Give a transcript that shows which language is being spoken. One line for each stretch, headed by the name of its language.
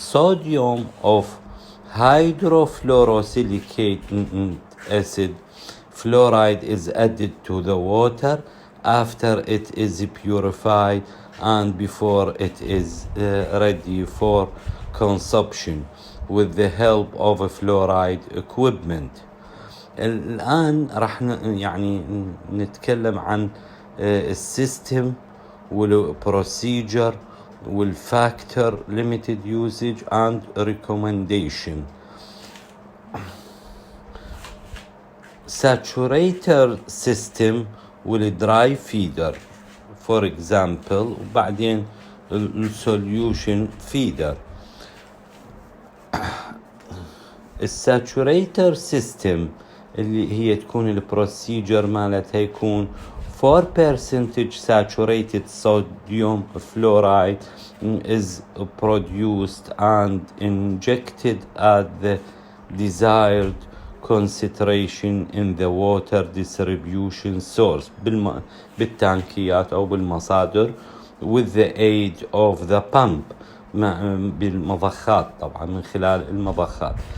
English: Sodium of hydrofluorosilicate acid fluoride is added to the water after it is purified and before it is ready for consumption with the help of a fluoride equipment.
Arabic: الآن راح يعني نتكلم عن السيستم والبروسيجر والفاكتور
English: limited usage and recommendation. Saturator system والدراي feeder for example,
Arabic: وبعدين
English: solution feeder.
Arabic: الساتوريتر سيستم اللي هي تكون البروسيجر مالتها يكون
English: 4% saturated sodium fluoride is produced and injected at the desired concentration in the water distribution source
Arabic: بالتانكيات أو بالمصادر
English: with the aid of the pump
Arabic: بالمضخات طبعا من خلال المضخات.